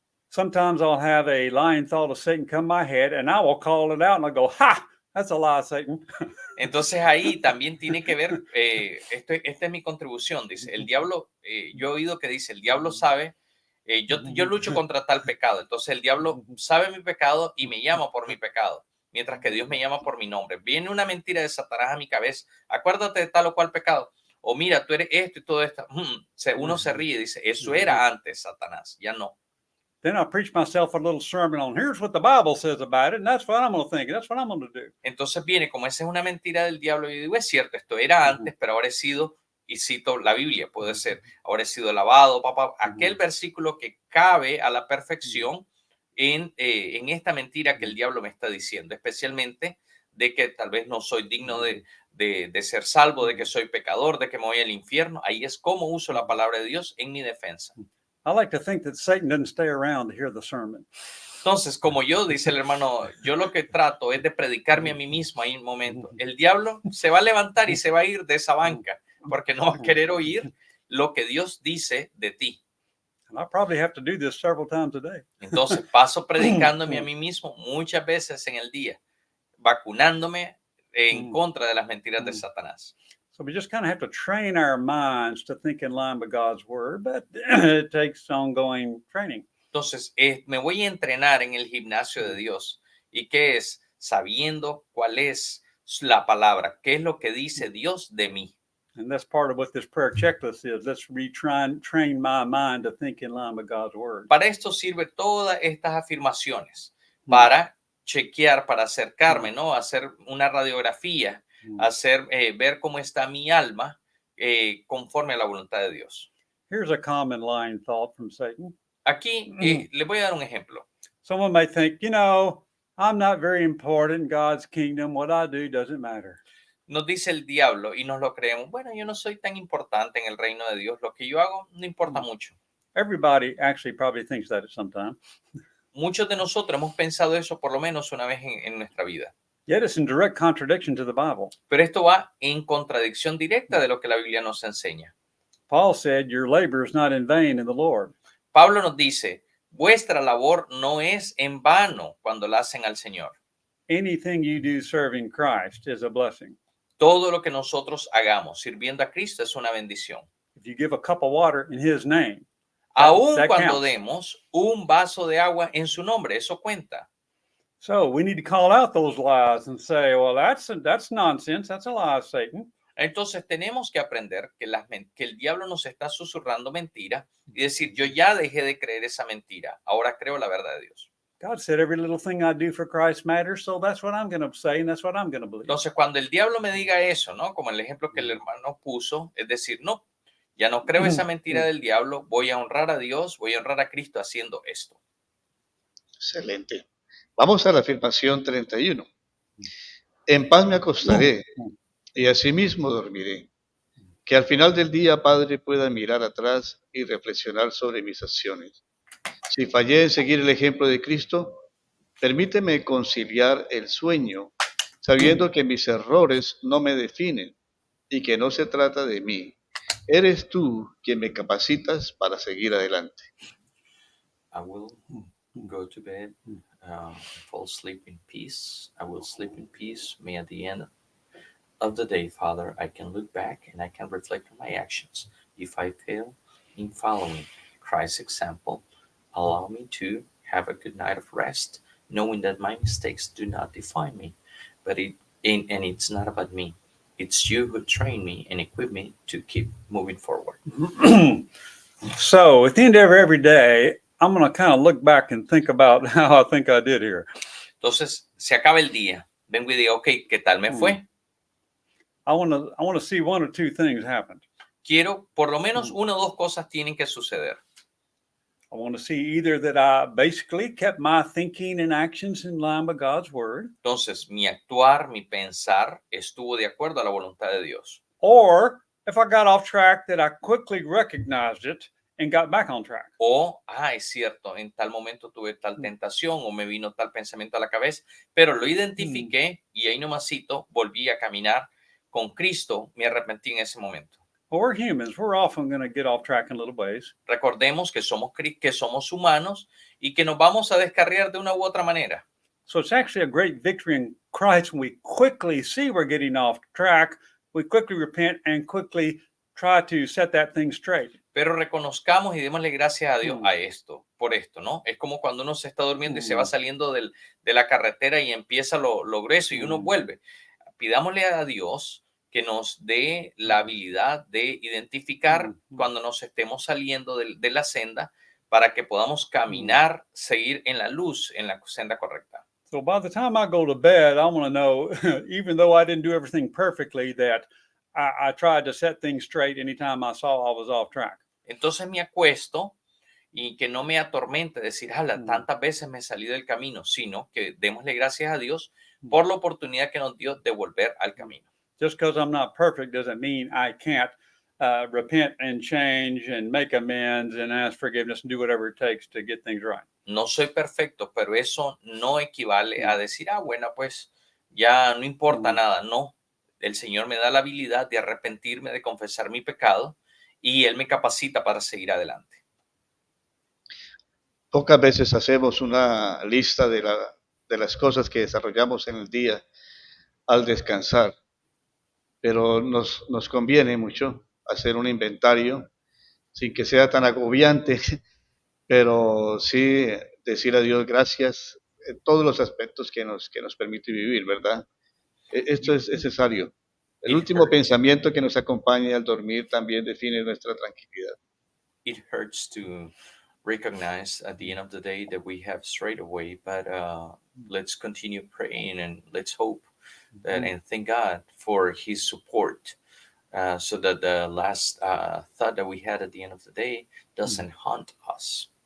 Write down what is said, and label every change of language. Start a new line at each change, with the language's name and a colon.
English: Sometimes I'll have a lying thought of Satan come my head and I will call it out and I'll go, ha, that's a lie, Satan.
Spanish: Entonces ahí también tiene que ver, esta es mi contribución, dice, el diablo, yo he oído que dice, el diablo sabe, yo lucho contra tal pecado, entonces el diablo sabe mi pecado y me llama por mi pecado, mientras que Dios me llama por mi nombre. Viene una mentira de Satanás a mi cabeza, acuérdate de tal o cual pecado, o mira, tú eres esto y todo esto. Uno se ríe y dice, eso era antes, Satanás, ya no.
English: then I preach myself a little sermon on here's what the Bible says about it, and that's what I'm going to think, that's what I'm going to do.
Spanish: Entonces viene, como esa es una mentira del diablo, y digo, es cierto, esto era antes, pero ahora he sido, y cito la Biblia, puede ser, ahora he sido lavado, papá, aquel versículo que cabe a la perfección en esta mentira que el diablo me está diciendo, especialmente de que tal vez no soy digno de ser salvo, de que soy pecador, de que me voy al infierno. Ahí es como uso la palabra de Dios en mi defensa.
English: I like to think that Satan doesn't stay around to hear the sermon.
Spanish: Entonces, como yo, dice el hermano, yo lo que trato es de predicarme a mí mismo ahí en un momento. El diablo se va a levantar y se va a ir de esa banca porque no va a querer oír lo que Dios dice de ti.
English: And I probably have to do this several times a day.
Spanish: Entonces, paso predicándome a mí mismo muchas veces en el día, vacunándome en contra de las mentiras de Satanás.
English: So we just kind of have to train our minds to think in line with God's word, but it takes ongoing training.
Spanish: Entonces, me voy a entrenar en el gimnasio de Dios. ¿Y qué es? Sabiendo cuál es la palabra, qué es lo que dice Dios de mí.
English: And that's part of what this prayer checklist is. Let's train my mind to think in line with God's word.
Spanish: Para esto sirve todas estas afirmaciones, para chequear, para acercarme, ¿no? Hacer una radiografía, hacer, ver cómo está mi alma conforme a la voluntad de Dios.
English: Here's a common line thought from Satan.
Spanish: Aquí le voy a dar un ejemplo.
English: Someone may think, you know, I'm not very important in God's kingdom. What I do doesn't matter.
Spanish: Nos dice el diablo y nos lo creemos. Bueno, yo no soy tan importante en el reino de Dios. Lo que yo hago no importa mucho.
English: Everybody actually probably thinks that at some time.
Spanish: Muchos de nosotros hemos pensado eso por lo menos una vez en nuestra vida.
English: Yet it's in direct contradiction to the Bible.
Spanish: Pero esto va en contradicción directa de lo que la Biblia nos enseña.
English: Paul said, your labor is not in vain in the Lord.
Spanish: Pablo nos dice, vuestra labor no es en vano cuando la hacen al Señor.
English: Anything you do serving Christ is a blessing.
Spanish: Todo lo que nosotros hagamos sirviendo a Cristo es una bendición.
English: If you give a cup of water in his name,
Spanish: Aún
English: that
Spanish: cuando
English: counts.
Spanish: demos un vaso de agua en su nombre, eso cuenta.
English: So we need to call out those lies and say, well, that's nonsense. That's a lie of Satan.
Spanish: Entonces tenemos que aprender que el diablo nos está susurrando mentira y decir, yo ya dejé de creer esa mentira, ahora creo la verdad de Dios.
English: God said every little thing I do for Christ matters, so that's what I'm going to say and that's what I'm going to believe.
Spanish: Entonces cuando el diablo me diga eso, ¿no? Como el ejemplo que el hermano puso, es decir, no, ya no creo esa mentira del diablo, voy a honrar a Dios, voy a honrar a Cristo haciendo esto. Excelente. Vamos a la afirmación 31. En paz me acostaré y asimismo dormiré. Que al final del día, Padre, pueda mirar atrás y reflexionar sobre mis acciones. Si fallé en seguir el ejemplo de Cristo, permíteme conciliar el sueño, sabiendo que mis errores no me definen y que no se trata de mí. Eres tú quien me capacitas para seguir adelante.
English: I will go to bed, fall asleep in peace. I will sleep in peace. May at the end of the day, Father, I can look back and I can reflect on my actions. If I fail in following Christ's example, allow me to have a good night of rest, knowing that my mistakes do not define me. But it's not about me. It's you who train me and equip me to keep moving forward. So at the end of every day, I'm going to kind of look back and think about how I think I did here.
Spanish: Entonces, se acaba el día. Vengo y digo, ok, ¿qué tal me fue?
English: I want to see one or two things happen.
Spanish: Quiero, por lo menos una o dos cosas tienen que suceder.
English: I want to see either that I basically kept my thinking and actions in line with God's word,
Spanish: Entonces, mi actuar, mi pensar estuvo de acuerdo a la voluntad de Dios.
English: or if I got off track, that I quickly recognized it and got back on track.
Spanish: O, es cierto, en tal momento tuve tal tentación o me vino tal pensamiento a la cabeza, pero lo identifiqué y ahí nomasito volví a caminar con Cristo, me arrepentí en ese momento.
English: Well, we're humans. We're often going to get off track in little ways.
Spanish: Recordemos que somos humanos y que nos vamos a descarriar de una u otra manera.
English: So it's actually a great victory in Christ when we quickly see we're getting off track. We quickly repent and quickly try to set that thing straight.
Spanish: Pero reconozcamos y démosle gracias a Dios por esto, ¿no? Es como cuando uno se está durmiendo y se va saliendo de la carretera y empieza lo grueso y uno vuelve. Pidámosle a Dios que nos dé la habilidad de identificar cuando nos estemos saliendo de la senda para que podamos caminar, seguir en la luz, en la senda correcta.
English: So by the time I go to bed, I want to know, even though I didn't do everything perfectly, that I tried to set things straight anytime I saw I was off track.
Spanish: Entonces me acuesto y que no me atormente decir, ala, Mm. tantas veces me salí del camino, sino que démosle gracias a Dios por la oportunidad que nos dio de volver al camino.
English: Just because I'm not perfect doesn't mean I can't repent and change and make amends and ask forgiveness and do whatever it takes to get things right.
Spanish: No soy perfecto, pero eso no equivale a decir, bueno, pues ya no importa nada. No, el Señor me da la habilidad de arrepentirme, de confesar mi pecado y Él me capacita para seguir adelante. Pocas veces hacemos una lista de las cosas que desarrollamos en el día al descansar, pero nos conviene mucho hacer un inventario sin que sea tan agobiante, pero sí decir a Dios gracias en todos los aspectos que nos permite vivir, ¿verdad? Esto es necesario. El
English: It
Spanish: último
English: hurts.
Spanish: pensamiento que nos acompaña al dormir también define nuestra tranquilidad.
English: It hurts to recognize at the end of the day that we have strayed away, but let's continue praying and let's hope that and thank God for His support, so that the last thought that we had at the end of the day doesn't haunt us.